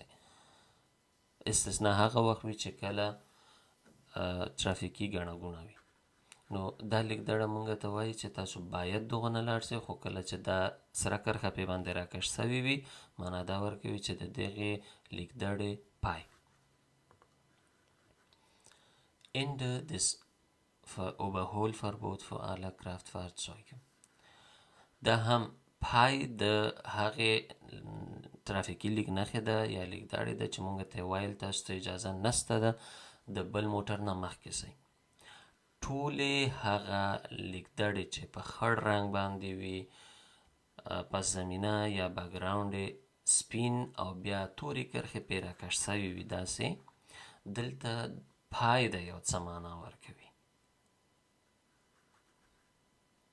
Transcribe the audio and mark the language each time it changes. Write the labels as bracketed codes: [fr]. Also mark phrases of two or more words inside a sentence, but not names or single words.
[ps] استثنا هغه وخت وي چې کله ترافیکي ګڼه ګوڼه وي. نو دا لیکدړه مونږ ته وایي چې تاسو باید دغه نه لاړ شئ، خو کله چې دا سره کرښه پې باندې راکش شوې وي معنا دا ورکوي چې د دغې لیکدړې پای. [de] Ende des Überholverbot für alle Kraftfahrzeuge. [ps] دا هم پای د هغې ترافیکي لیک نښې ده یا لیکدړې ده چې مونږ ته ویل تاسو ته اجازه نشته ده د بل موټر نه مخکې شئ. ټولې هغه لیکدړې چې په خړ رنګ باندې وي، پس زمینه یا بکګراونډ یې سپین او بیا تورې کرښې پې راکش شوي وي داسې، دلته پای د یو څه معنا ورکوي.